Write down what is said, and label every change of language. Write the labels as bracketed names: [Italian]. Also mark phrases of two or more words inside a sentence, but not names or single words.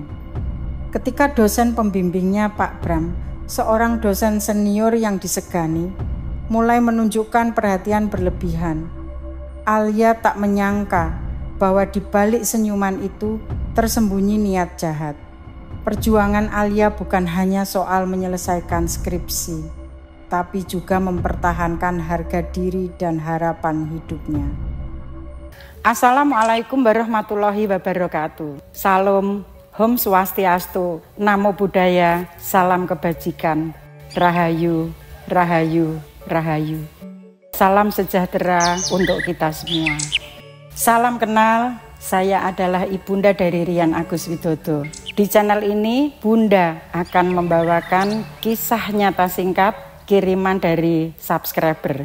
[Indonesian] Ketika dosen pembimbingnya Pak Bram, seorang dosen senior yang disegani, mulai menunjukkan perhatian berlebihan, Alia tak menyangka bahwa di balik senyuman itu tersembunyi niat jahat. Perjuangan Alia bukan hanya soal menyelesaikan skripsi, tapi juga mempertahankan harga diri dan harapan hidupnya. [Arabic] السلام عليكم ورحمة الله وبركاته. [Indonesian] Salam, [Balinese] Om Swastiastu, [Pali] Namo Buddhaya, [Indonesian] salam kebajikan, Rahayu, Rahayu, Rahayu. Salam sejahtera untuk kita semua. Salam kenal, saya adalah Ibunda dari Rian Agus Widodo. Di channel ini, Bunda akan membawakan kisah nyata singkat kiriman dari subscriber.